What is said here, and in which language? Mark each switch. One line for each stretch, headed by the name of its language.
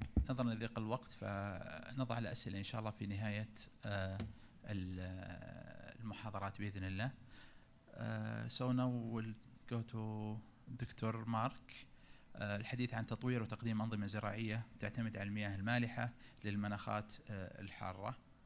Arabic: نظرا لضيق الوقت فنضع الأسئلة إن شاء الله في نهاية المحاضرات بإذن الله.
English: So now we'll go to doctor Mark.
Arabic: الحديث عن تطوير وتقديم أنظمة زراعية تعتمد على المياه المالحة للمناخات الحارة.